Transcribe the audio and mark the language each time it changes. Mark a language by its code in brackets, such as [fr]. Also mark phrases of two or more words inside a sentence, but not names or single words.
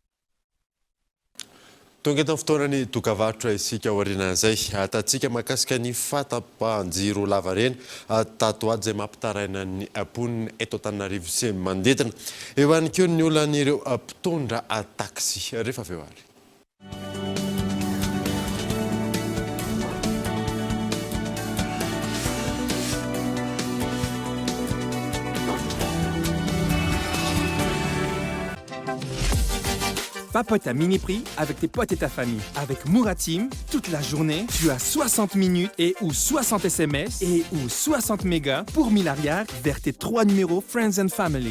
[mg] Tonga eto fotoanany dokavarotra isika aorianan'izay atantsika mahakasika ny fahatapahan-jiro lava reny tatoato izay mampitaraina ny ponina eto Antananarivo sy manodidina. Eo ihany koa ny olonan'ireo mpitondra taxi rehefa avy eo ary. [fr] Papote à mini prix avec tes potes et ta famille. Avec Mouratim, toute la journée, tu as 60 minutes et ou 60 SMS et ou 60 mégas pour 1000 arrières vers tes 3 numéros Friends and Family.